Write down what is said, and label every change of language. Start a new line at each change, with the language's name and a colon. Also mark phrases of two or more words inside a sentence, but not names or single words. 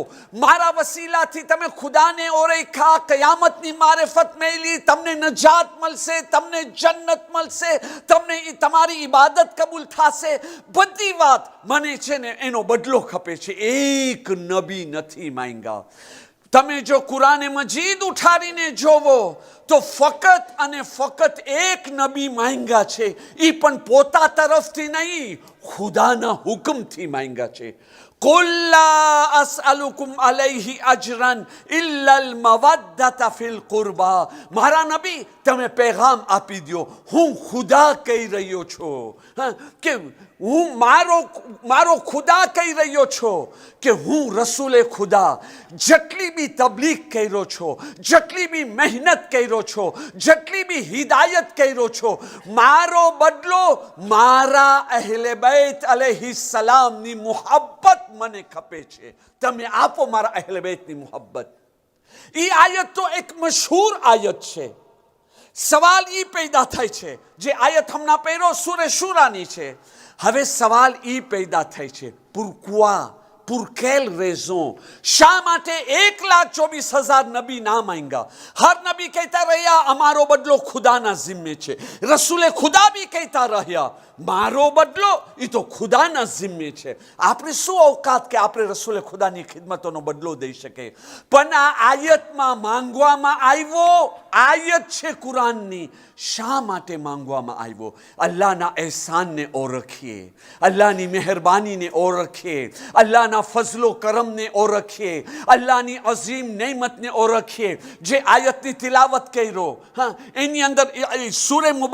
Gujarati: મારા વસીલાથી તમે ખુદાને ઓળખ્યા કયામતની મારિફત મેળવી તમને નજાત મળશે તમને જન્નત મળશે તમને તમારી ઇબાદત કબૂલ થશે બધી વાત મને છે ને એનો બદલો ખપે છે એક નબી નથી માંગ્યા તમે જો કુરાને મજીદ ઉઠાડીને જોવો તો ફકત અને ફકત એક નબી માંગ્યા છે એ પણ પોતા તરફથી નહીં ખુદાના હુકમથી માંગ્યા છે
Arabic: قل لا أسألكم عليه أجرا إلا المودة في القربى
Gujarati: મારા નબી તમે પેગામ આપી દ્યો હું ખુદા કહી રહ્યો છો કે હું મારો ખુદા કહી રહ્યો છો કે હું રસૂલે ખુદા જેટલી બી તબલીગ કર્યો છો જેટલી બી મહેનત કર્યો છો જેટલી બી હિદાયત કર્યો છો મારો બદલો મારા અહેલે બૈત અલૈહિસ્સલામની મુહબ્બત મને ખપે છે તમે આપો મારા અહેલે બૈતની મુહબ્બત એ આયત તો એક મશહૂર આયત છે સવાલ એ પેદા થાય છે જે આયત હમણાં પહેરો સૂરે શુરાની છે હવે સવાલ એ પેદા થાય છે
French: pourquoi pour quelle raison
Gujarati: શા માટે 1,24,000 નબી ના માંગ્યા હર નબી કહેતા રહ્યા અમારો બદલો ખુદાના ઝિમ્મે છે રસૂલે ખુદા બી કહેતા રહ્યા મારો બદલો એ તો ખુદાના ઝિમ્મે છે આપણે શું औकात કે આપણે રસૂલે ખુદાની ખિદમતોનો બદલો દઈ શકે પણ આ આયતમાં માંગવામાં આવ્યો આયત છે કુરાનની શા માટે માંગવામાં આવ્યો અલ્લાહના એહસાનને ઓળખીએ અલ્લાહની મહેરબાનીને ઓળખીએ અલ્લાહના ફઝલો કરમને ઓળખીએ અલ્લાહની અઝીમ નેમતને ઓળખીએ જે આયતની તિલાવત કર્યો હા એની અંદર સૂરે